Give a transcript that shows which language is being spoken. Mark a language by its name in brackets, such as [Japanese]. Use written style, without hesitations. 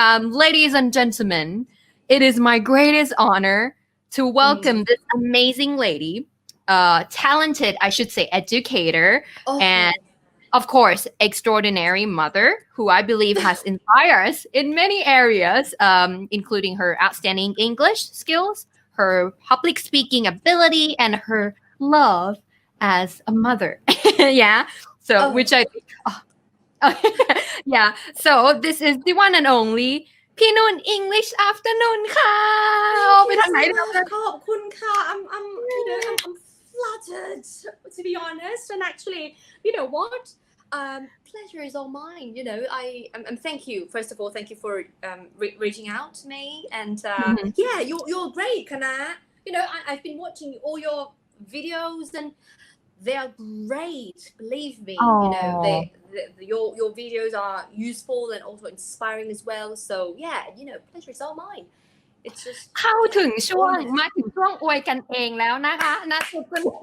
[English] Ladies and gentlemen, it is my greatest honor to welcome this amazing lady, talented, I should say, educator, and of course, extraordinary mother who I believe has inspired us in many areas, including her outstanding English skills, her public speaking ability, and her love as a mother. Yeah. So, which I think, yeah. So this is the one and only พี่นุ่น English AfterNoonz [Thai] ค่ะไปทางไหนแล้วนะ ขอบคุณค่ะ [English] I'm flattered, to be honest, and actually, you know what? Pleasure is all mine. You know, I'm thank you. First of all, thank you for reaching out to me, and yeah, you're great, Kana. You know, I've been watching all your videos, and they are great. Believe me, you know, your videos are useful and also inspiring as well. So yeah, you know, pleasure is all mine. It's just [Thai] เข้าถึงช่วงมาถึงช่วงอวยกันเองแล้วนะคะนะทุกคน